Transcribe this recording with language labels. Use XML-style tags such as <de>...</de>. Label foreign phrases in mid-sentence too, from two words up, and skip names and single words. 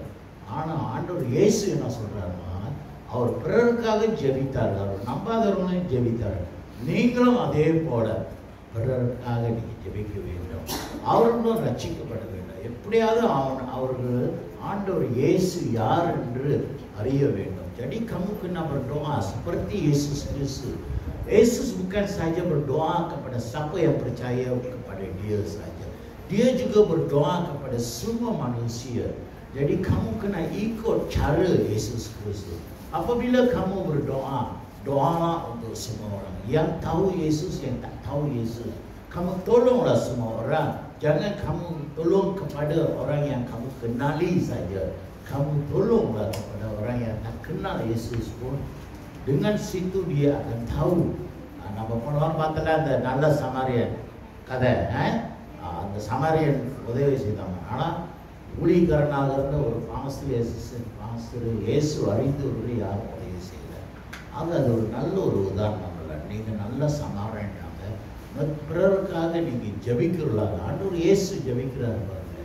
<ta>ஆனால் ஆண்டவர் இயேசு என்ன சொல்றாருன்னா, அவர் பிறருக்காக ஜெபித்தார்கள், அவர் நம்பாதவர்களையும் ஜெபித்தார்கள். நீங்களும் அதே போல பிறருக்காக நீங்க ஜெபிக்க வேண்டும், அவர்களும் ரட்சிக்கப்பட வேண்டும். எப்படியாவது அவர்கள் ஆண்டவர் இயேசு யார் என்று அறிய வேண்டும்.</ta> <ms>Jadi kamu kena berdoa seperti Yesus Kristus. Yesus bukan saja berdoa kepada siapa yang percaya kepada Dia saja. Dia juga berdoa kepada semua manusia. Jadi kamu kena ikut cara Yesus Kristus. Apabila kamu berdoa, doalah untuk semua orang. Yang tahu Yesus, yang tak tahu Yesus. Kamu tolonglah semua orang. Jangan kamu tolong kepada orang yang kamu kenali saja. Kamu tolonglah kepada orang yang tak kenal Yesus pun. Dengan situ dia akan tahu. Nama penuhan</ms> <ta>பார்த்தல அந்த நல்ல சமாரியன் கதை, அந்த சமாரியன் உதவி செய்தாங்க. ஆனால் ஊழியக்காரனாக இருந்த ஒரு பாஸ்டர் இயேசு அறிந்தவர்கள் யாரும் உதவி செய்யல. ஆக அது ஒரு நல்ல ஒரு உதாரணம் இல்லை. நீங்கள் நல்ல சமாரியனாக பிறருக்காக நீங்கள் ஜெபிக்கிறீர்களாக ஆண்டவர் இயேசு ஜெபிக்கிறார் பாருங்க.</ta>